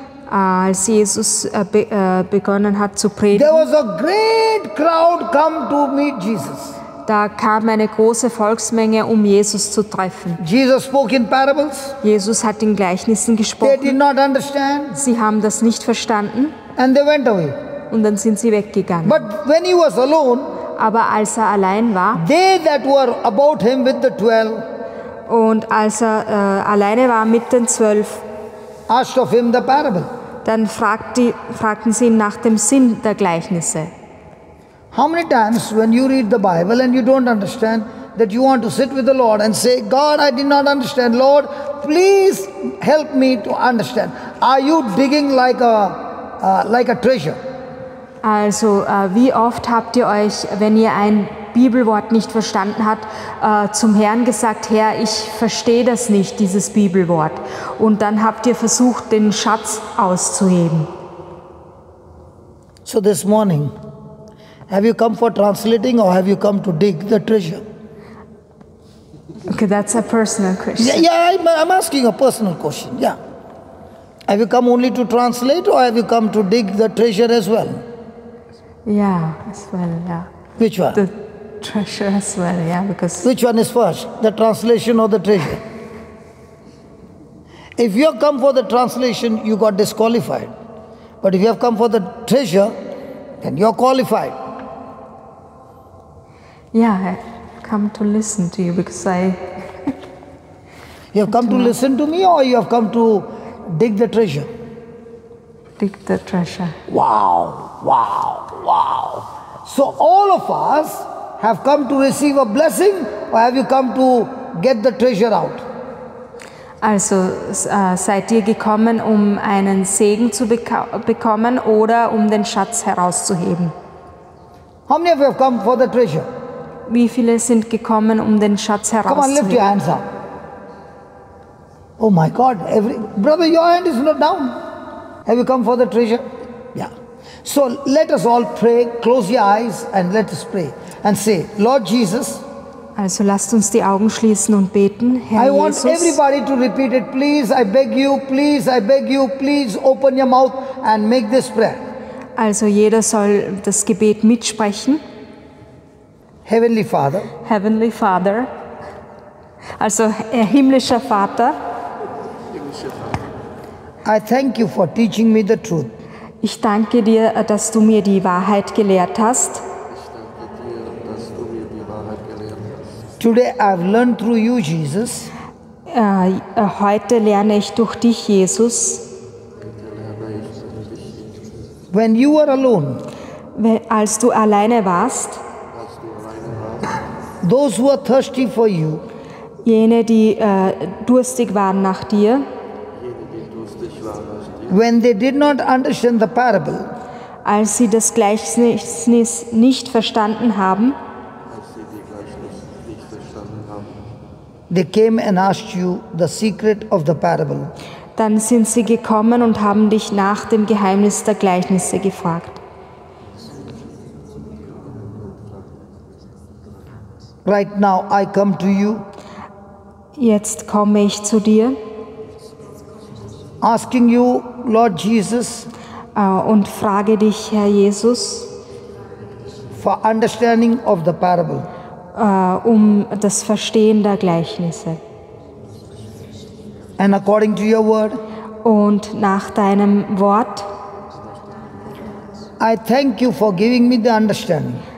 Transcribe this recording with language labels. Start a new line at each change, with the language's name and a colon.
German: als Jesus begonnen hat zu
English: there
German: predigen,
English: was a great crowd come to meet Jesus.
German: da kam eine große Volksmenge, um Jesus zu treffen.
English: Jesus spoke in parables.
German: Jesus hat in Gleichnissen
English: They did
German: gesprochen.
English: not understand
German: Sie haben das nicht verstanden
English: and they went away.
German: und dann sind sie weggegangen.
English: But when he was alone,
German: Aber als er allein war
English: they that were about him with the 12
German: und als er alleine war mit den 12,
English: asked of him the parable.
German: dann fragten sie ihn nach dem Sinn der Gleichnisse.
English: How many times when you read the Bible and you don't understand, that you want to sit with the Lord and say, God, I did not understand. Lord, please help me to understand. Are you digging like a treasure?
German: Also wie oft habt ihr euch, wenn ihr ein Bibelwort nicht verstanden habt, zum Herrn gesagt, Herr, ich verstehe das nicht, dieses Bibelwort. Und dann habt ihr versucht, den Schatz auszuheben.
English: So this morning, have you come for translating or have you come to dig the treasure? Okay, that's a personal question. I'm asking a personal question. Yeah. Have you come only to translate or have you come to dig the treasure as well? Ja, as well, ja. Which one? treasure as well, yeah, because Which one is first, the translation or the treasure? If you have come for the translation, you got disqualified. But if you have come for the treasure, then you are qualified. yeah, I come to listen to you because You have come to listen to me, or you have come to dig the treasure? dig the treasure. Wow, wow, wow. So all of us have come to receive a blessing, or have you come to get the treasure out?
German: Also seid ihr gekommen, um einen Segen zu bekommen oder um den Schatz herauszuheben?
English: How many of you have come for the treasure?
German: Wie viele sind gekommen, um den Schatz
English: Come on, lift your hands up. Oh my God, brother, your hand is not down. Have you come for the treasure? Yeah. So let us all pray, close your eyes and let us pray and say, Lord Jesus,
German: Also lasst uns die Augen schließen und beten.
English: I
German: Herr
English: want
German: Jesus,
English: everybody to repeat it. Please, I beg you, please open your mouth and make this prayer.
German: also jeder soll das Gebet mitsprechen.
English: Heavenly Father, Heavenly Father,
German: also himmlischer Vater,
English: I thank you for teaching me the truth.
German: ich danke dir, dass du mir die Wahrheit gelehrt hast. Ich danke dir, dass du mir die Wahrheit gelehrt hast.
English: Today I've learned through you, Jesus,
German: Heute lerne ich durch dich, Jesus. Bitte lerne ich durch dich,
English: when you were alone,
German: Als du alleine warst, als du alleine warst.
English: those who are thirsty for you,
German: jene, die durstig waren nach dir, Jene, die durstig waren nach dir,
English: when they did not understand the parable,
German: als sie das Gleichnis nicht verstanden haben, als sie die Gleichnis nicht verstanden haben,
English: they came and asked you the secret of the parable.
German: dann sind sie gekommen und haben dich nach dem Geheimnis der Gleichnisse gefragt.
English: Right now I come to you,
German: Jetzt komme ich zu dir
English: asking you, Lord Jesus,
German: und frage dich, Herr Jesus,
English: for understanding of the parable.
German: um das Verstehen der Gleichnisse.
English: And according to your word,
German: Und nach deinem Wort,
English: I thank you for giving me the understanding.